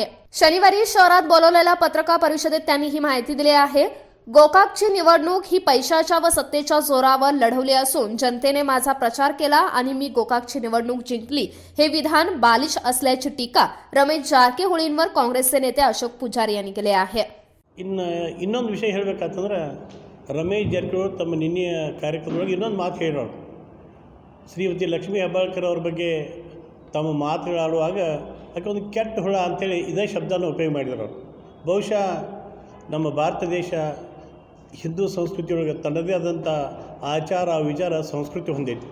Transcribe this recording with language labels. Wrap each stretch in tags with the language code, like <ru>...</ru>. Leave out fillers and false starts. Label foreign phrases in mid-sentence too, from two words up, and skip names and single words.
<mr>शनिवारी शहरात बोलवलेल्या पत्रकार परिषदेत त्यांनी ही माहिती दिली आहे. गोकाकची निवडणूक ही पैशाच्या व सत्तेच्या जोरावर लढवली असून जनतेने माझा प्रचार केला आणि मी गोकाकची निवडणूक जिंकली, हे विधान बालिश असल्याची टीका रमेश जारकीहोळींवर काँग्रेसचे नेते अशोक पुजारी यांनी केली आहे.</mr> <kn>ಇನ್ನೊಂದು ವಿಷಯ ಹೇಳಬೇಕಂತಂದ್ರೆ ರಮೇಶ್ ಜಾರಕಿಹೊಳಿ ತಮ್ಮ ನಿನ್ನೆಯ ಕಾರ್ಯಕ್ರಮದೊಳಗೆ ಇನ್ನೊಂದು ಮಾತು ಹೇಳಿರೋರು. ಶ್ರೀಮತಿ ಲಕ್ಷ್ಮೀ ಹೆಬ್ಬಾಳ್ಕರ್ ಅವ್ರ ಬಗ್ಗೆ ತಮ್ಮ ಮಾತುಗಳಾಡುವಾಗ ಅದಕ್ಕೆ ಒಂದು ಕೆಟ್ಟ ಹುಳ ಅಂಥೇಳಿ ಇದೇ ಶಬ್ದನ ಉಪಯೋಗ ಮಾಡಿದ್ರು. ಬಹುಶಃ ನಮ್ಮ ಭಾರತ ದೇಶ ಹಿಂದೂ ಸಂಸ್ಕೃತಿಯೊಳಗೆ ತನ್ನದೇ ಆದಂಥ ಆಚಾರ ವಿಚಾರ ಸಂಸ್ಕೃತಿ ಹೊಂದೈತಿ.</kn>